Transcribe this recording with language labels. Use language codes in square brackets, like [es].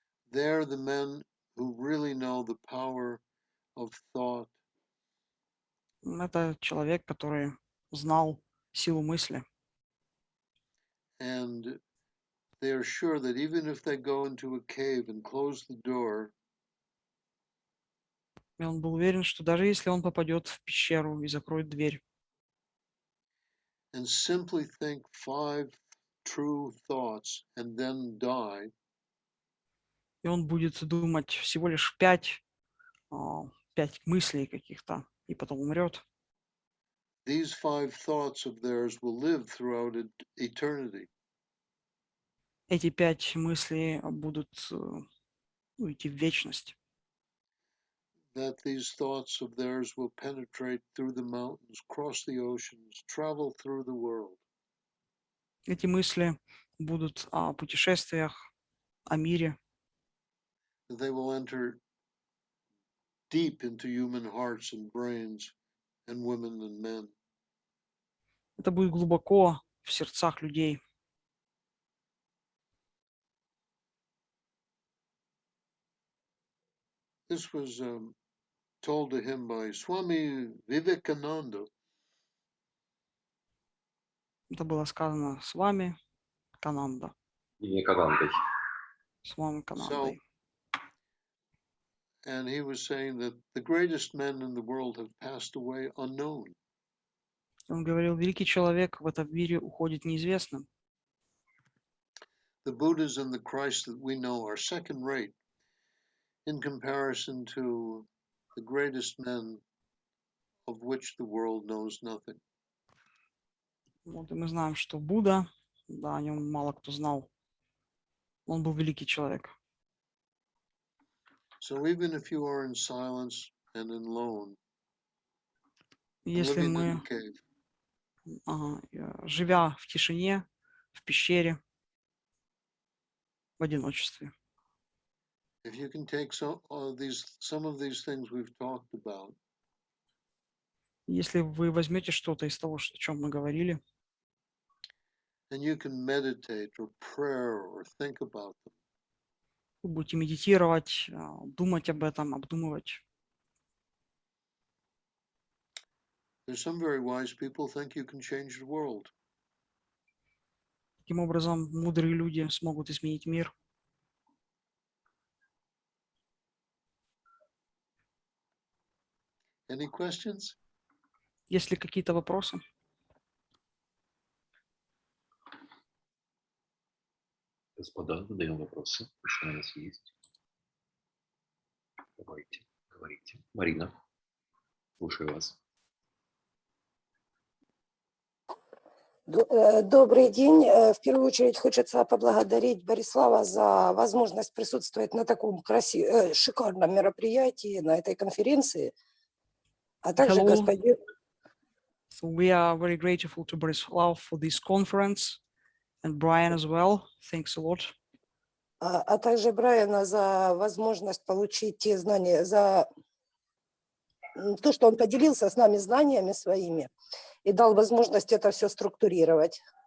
[en] They're the men who really know the power of thought. [ru] Это человек, который знал силу мысли. [en] And they are sure that even if they go into a cave and close the door, [ru] И он был уверен, что даже если он попадет в пещеру и закроет дверь, [en] and simply think 5 true thoughts and then die, [ru] и он будет думать всего лишь 5 мыслей каких-то, и потом умрет, [en] these 5 thoughts of theirs will live throughout eternity. [ru] эти 5 мыслей будут идти в вечность. [en] That these thoughts of theirs will penetrate through the mountains, cross the oceans, travel through the world. [ru] Эти мысли будут о путешествиях, о мире. [en] They will enter deep into human hearts and brains and women and men. [ru] Это будет глубоко в сердцах людей. [en] This was told to him by Swami Vivekananda. [ru] Это было сказано с вами, Кананда. Вивеканандой. С вами, Канандой. [en] And he was saying that the greatest men in the world have passed away unknown. [ru] Он говорил, великий человек в этом мире уходит неизвестным. [en] The Buddhas and the Christ that we know are second rate in comparison to the greatest men of which the world knows nothing. [ru] Вот, и мы знаем, что Будда, да, о нем мало кто знал. Он был великий человек. [en] So even if you are in silence and alone, [ru] Если [en] living in [ru] мы, [en] a cave, [ru] живя в тишине, в пещере, в одиночестве, [en] if you can take some of these things we've talked about, [ru] если вы возьмете что-то из того, о чем мы говорили, [en] and you can meditate or prayer or think about them, [ru] вы будете медитировать, думать об этом, обдумывать. [en] there's some very wise people think you can change the world. [ru] Таким образом, мудрые люди смогут изменить мир. [en] Any questions? [ru] Есть ли какие-то вопросы? Господа, задаем вопросы. Что у нас есть? Давайте, говорите. Марина, слушаю вас. Добрый день. В первую очередь хочется поблагодарить Борислава за возможность присутствовать на таком шикарном мероприятии, на этой конференции, а также [en] Hello. [ru] господину... [en] So we are very grateful to Borislav for this conference and Brian as well. Thanks a lot. [ru] А также Брайана за возможность получить те знания, за то, что он поделился с нами знаниями своими и дал возможность это все структурировать.